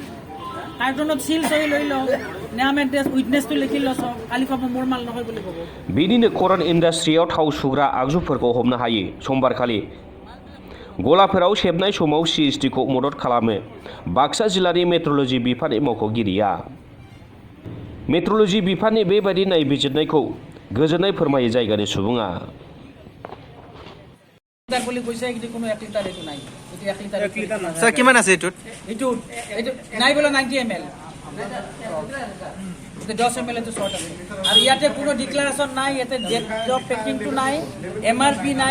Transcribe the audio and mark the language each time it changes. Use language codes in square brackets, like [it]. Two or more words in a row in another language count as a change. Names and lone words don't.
[brx] बिदिनो करन इन्डास्ट्रियाव थाव सुग्रा आगजुफोरखौ हमनो हायो। समबारखालि गलाफोराव सेबनाय समाव सिएसडिखौ मदद खालामो बाक्सा जिल्लानि मेट्रलजि बिफाननि मावख'गिरिया। मेट्रलजि बिफाननि बेबादि नायबिजिरनायखौ गोजोननाय फोरमायो जायगानि सुबुङा। [as] স্যার কিমান আছে এটুত? এইটোত নাই বলে 90 ml 10 ml তো শর্ট আছে আর ইয়াতে কোনো ডিক্লারেশন নাই, ইয়াতে [en] date of packingটো [as] নাই, এমআরপি নাই।